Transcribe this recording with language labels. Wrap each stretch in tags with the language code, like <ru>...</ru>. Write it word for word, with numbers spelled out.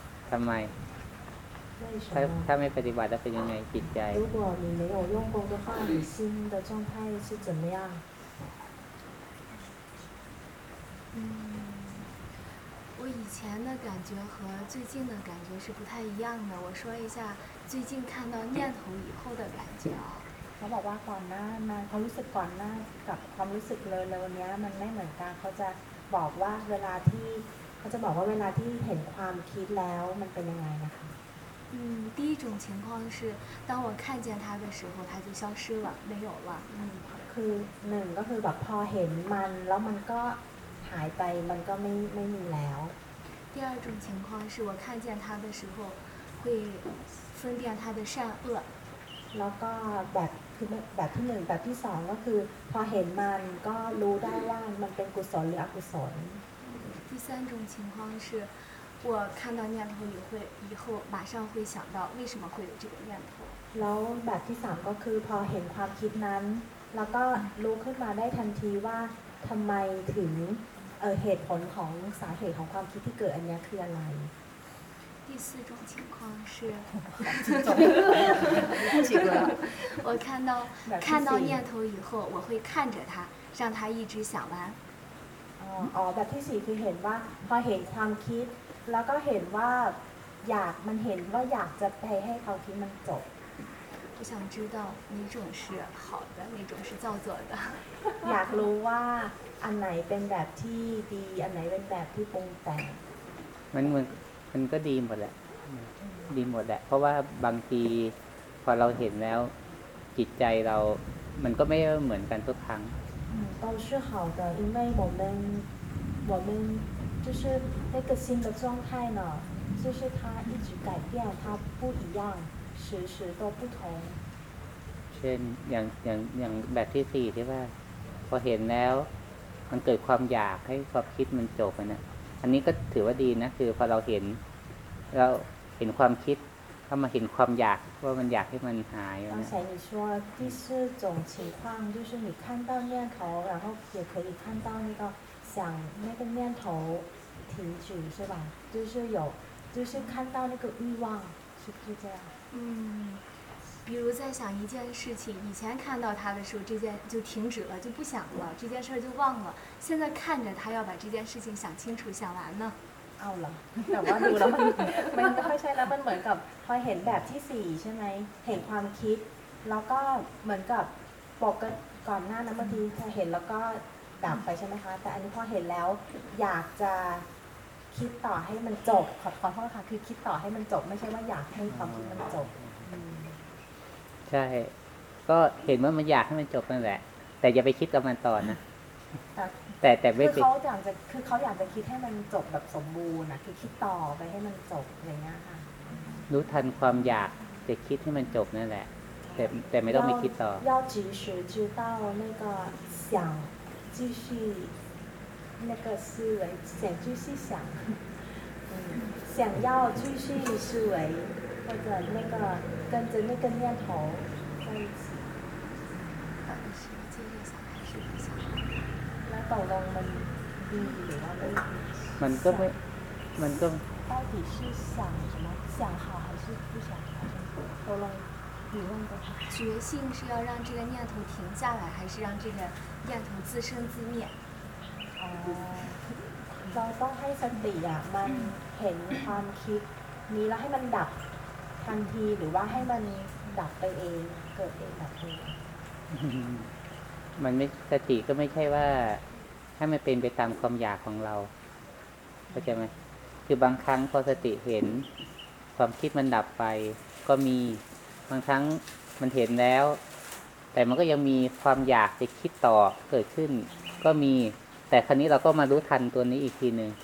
<th>ทำไมถ้าถ้าไม่ปฏิบัติแล้วเป็นยังไงจิตใจ</th> <zh>如果你没有用功的话你心的状态是怎么样我以前的感觉和最近的感觉是不太一样的。我说一下最近看到念头以后的感觉啊。</zh> <th>เขาบอกว่าก่อนหน้ามาเขารู้สึกก่อนหน้ากับความรู้สึกเลยเลยวันนี้มันไม่เหมือนกันเขาจะบอกว่าเวลาที่เขาจะบอกว่าเวลาที่เห็นความคิดแล้วมันเป็นยังไงนะคะ</th> <zh>嗯，第一种情况是当我看见它的时候，它就消失了，没有了。</zh> <th>嗯，คือหนึ่งก็คือแบบพอเห็นมันแล้วมันก็หายไปมันก็ไม่ไม่มีแล้ว</th> <zh>第二种情况是我看见它的时候会分辨它的善恶</zh> <th>แล้วก็แบบคือแบบที่หนึ่งแบบที่สองก็คือพอเห็นมันก็รู้ได้ว่ามันเป็นกุศลหรืออกุศล</th> <zh>第三种情况是我看到念头以后以后马上会想到为什么会有这个念头</zh> <th>แล้วแบบที่สามก็คือพอเห็นความคิดนั้นแล้วก็รู้ขึ้นมาได้ทันทีว่าทำไมถึงเอ่อเหตุผลของสาเหตุของความคิดที่เกิดอันนี้คืออะไร</th> <zh>第四种情况是我看到看到念头以后我会看着它让它一直想完</zh> <th>อ๋ออ๋อแบบที่สี่คือเห็นว่าพอเห็นความคิดแล้วก็เห็นว่าอยากมันเห็นว่าอยากจะไปให้เขาคิดมันจบ</th> <zh>我想知道哪种是好的，哪种是造作的。</zh> <th>อยากรู้ว่าอันไหนเป็นแบบที่ดีอันไหนเป็นแบบที่ปรุงแต่ง มันมันมันก็ดีหมดแหละดีหมดแหละเพราะว่าบางทีพอเราเห็นแล้วจิตใจเรามันก็ไม่เหมือนกันทุกครั้ง</th> <zh>都是好的，因为我们我们就是那个心的状态呢，就是它一直改变，它不一样。时时都不同</zh> <th>เช่นอย่างอย่างอย่างแบบที่สี่ที่ว่าพอเห็นแล้วมันเกิดความอยากให้ความคิดมันจบนะอันนี้ก็ถือว่าดีนะคือพอเราเห็นเราเห็นความคิดก็มาเห็นความอยากว่ามันอยากให้มันหาย</th> <zh>นะ刚才你说第四种情况就是你看到念头然后也可以看到那个想那个念头停止是吧就是有就是看到那个欲望是不是这样嗯，比如在想一件事情，以前看到它的时候，这件就停止了，就不想了，这件事就忘了。现在看着他要把这件事情想清楚、想完呢。</zh> <th>เอาเหรอแต่ว่าดูแล้วมันมันไม่ค่อยใช่แล้วมันเหมือนกับพอเห็นแบบที่สี่ใช่ไหมเห็นความคิดแล้วก็เหมือนกับปกติก่อนหน้านั้นบางทีพอเห็นแล้วก็ดับไปใช่ไหมคะแต่อันนี้พอเห็นแล้วอยากจะคิดต่อให้มันจบขอขอโทษค่ะคือคิดต่อให้มันจบไม่ใช่ว่าอยากให้ความคิดมันจบ ใช่ก็เห็นว่ามันอยากให้มันจบนั่นแหละแต่อย่าไปคิดกับมันต่อนะแต่แต่ไม่ คือเขาอยากจะคือเขาอยากจะคิดให้มันจบแบบสมบูรณ์นะคือคิดต่อไปให้มันจบอย่างเงี้ยค่ะ รู้ทันความอยากแต่คิดให้มันจบนั่นแหละแต่แต่ไม่ต้องไปคิดต่อ</th> <zh>要及时知道那个想继续那个思维想继续想嗯想要继续思维或者那个跟着那个念头在一起到底是接着想还是不想</zh> <th>แล้วตกลงมันดีหรือว่าไม่ดี มันก็ไม่มันก็</th> <zh>到底是想什么想好还是不想好ตกลง 决心是要让这个念头停下来，还是让这个念头自生自灭？</zh> <th>哦，เราต้องให้สติอ่ะมันเห็นความคิดนี้แล้วให้มันดับทันทีหรือว่าให้มันดับไปเองเกิดเองดับเอง มันไม่สติก็ไม่ใช่ว่าให้มันเป็นไปตามความอยากของเราเข้าใจไหมคือบางครั้งพอสติเห็นความคิดมันดับไปก็มีบางครั้งมันเห็นแล้วแต่มันก็ยังมีความอยากจะคิดต่อเกิดขึ้นก็มีแต่ครั้งนี้เราก็มารู้ทันตัวนี้อีกทีนึง</th>